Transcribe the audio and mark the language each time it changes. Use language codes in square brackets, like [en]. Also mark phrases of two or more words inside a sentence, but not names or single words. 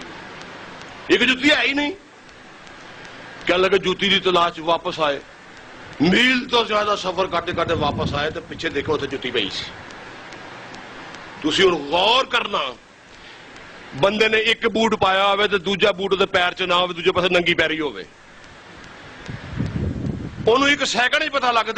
[ur] ایک جوتی ہے ہی نہیں. کہنے لگے جوتی دی تلاش واپس آئے. [pa] ਮੀਲ ਤੋਂ ਜ਼ਿਆਦਾ ਸਫ਼ਰ ਕਰਦੇ ਕਰਦੇ ਵਾਪਸ ਆਏ ਤੇ ਪਿੱਛੇ ਦੇਖੋ ਉੱਥੇ ਜੁੱਤੀ ਪਈ ਸੀ। ਤੁਸੀਂ ਹੁਣ ਗੌਰ ਕਰਨਾ, ਬੰਦੇ ਨੇ ਇੱਕ ਬੂਟ ਪਾਇਆ ਹੋਵੇ ਤੇ ਦੂਜਾ ਬੂਟ ਉਹਦੇ ਪੈਰ 'ਚ ਨਾ ਹੋਵੇ, ਦੂਜੇ ਪਾਸੇ ਨੰਗੀ ਪੈਰੀ ਹੋਵੇ, ਉਹਨੂੰ ਇੱਕ ਸੈਕਿੰਡ 'ਚ ਪਤਾ ਲੱਗਦਾ।